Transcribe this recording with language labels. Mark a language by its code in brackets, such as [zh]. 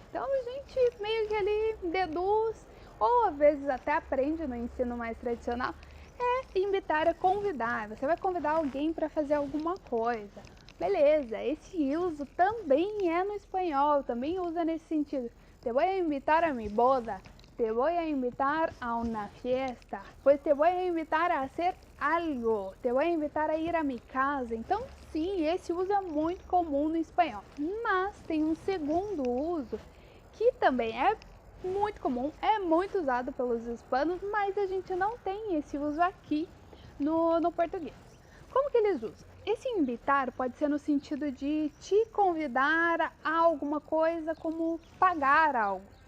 [pt] Então a gente meio que ali deduz, ou às vezes até aprende no ensino mais tradicional, invitar é convidar. Você vai convidar alguém para fazer alguma coisa. Beleza, esse uso também é no espanhol, também usa nesse sentido. [es] Te voy a invitar a mi boda, te voy a invitar a una fiesta, pues te voy a invitar a hacer algo, te voy a invitar a ir a mi casa. [pt] Então sim, esse uso é muito comum no espanhol. Mas tem um segundo uso que também é muito comum, é muito usado pelos hispanos, mas a gente não tem esse uso aqui no português. Como que eles usam? Esse invitar pode ser no sentido de te convidar a alguma coisa, como pagar algo.